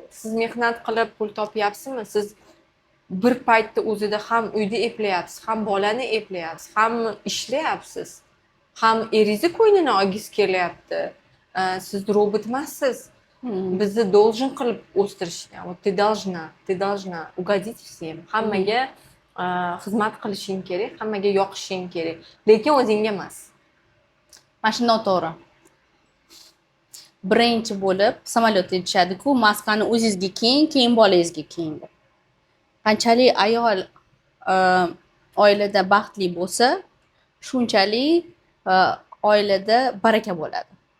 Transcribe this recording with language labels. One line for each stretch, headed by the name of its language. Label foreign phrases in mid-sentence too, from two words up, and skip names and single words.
Uzbek: Siz mehnat qilib pul topyapsizmi? Siz bir paytda o'zida ham uyda eplayapsiz, ham bolani eplayapsiz, ham ishlayapsiz, ham eringizni ko'nglini olgis kelyapti. Siz robot emassiz. Bizni должен qilib o'stirishgan.
Russian: Ты должна угодить всем.
Uzbek: Hammaga xizmat qilishing kerak, hammaga yoqishing kerak, lekin o'zingga emas. Mana shu noto'g'ri. Birinchi bo'lib samolyotda aytishadi-ku, maskani o'zingizga kiying, keyin bolangizga kiying deb. Qanchalik ayol oilada baxtli bo'lsa, shunchalik oilada baraka bo'ladi.